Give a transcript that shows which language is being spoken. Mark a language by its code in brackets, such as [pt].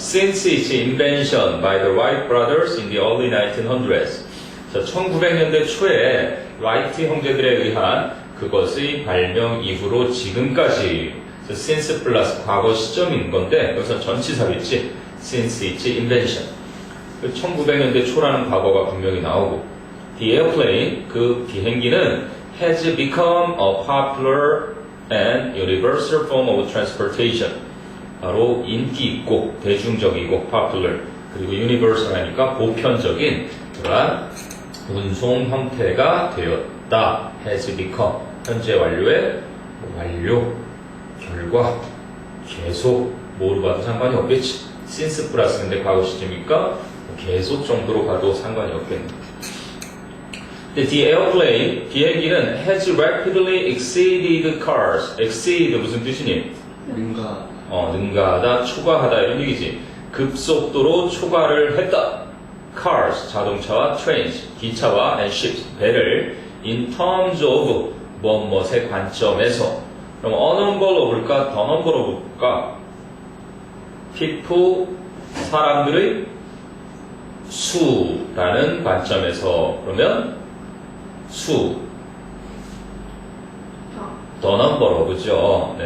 [en] Since its invention by the Wright brothers in the early 1900s. [ko] 자, 1900년대 초에 라이트 형제들에 의한 그것의 발명 이후로 지금까지. since 플러스 과거 시점인 건데 여기서 전치사겠지. [en] Since its invention. [ko] 1900년대 초라는 과거가 분명히 나오고, [en] The airplane, [ko] 그 비행기는 [en] has become a popular and universal form of transportation. [ko] 바로 인기 있고 대중적이고 popular, 그리고 universal 하니까 보편적인 그러한 운송 형태가 되었다. [en] has become. [ko] 현재 완료의 완료, 결과, 계속, 뭐로 봐도 상관이 없겠지. since 플러스 근데 과거 시점이니까 계속 정도로 가도 상관이 없겠네. [en] The airplane, [ko] 비행기는 [en] has rapidly exceeded cars. [ko] exceed 무슨 뜻이니? 능가. 능가하다, 초과하다 이런 얘기지. 급속도로 초과를 했다. [en] Cars, 자동차와 trains, 기차와 and ships, 배를 in terms of [ko] 뭐뭐의 관점에서. 그럼 a number로 볼까? the number로 볼까? people, 사람들의 수라는 관점에서. 그러면 수, the number로, 그죠?